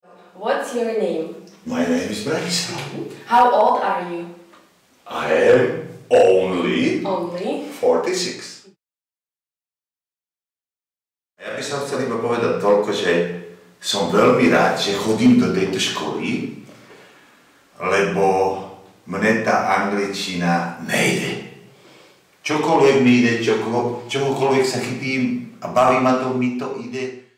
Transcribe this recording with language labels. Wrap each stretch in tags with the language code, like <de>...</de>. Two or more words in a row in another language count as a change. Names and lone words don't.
<en>what's your name? My name is Branislav. How old are you? I am only 46.</en> <sk>Ja by som chcel iba povedať toľko, že som veľmi rád, že chodím do tejto školy, lebo mne tá angličtina nejde. Čokoľvek mi ide, čokoľvek sa chytím a baví ma to, mi to ide.</sk>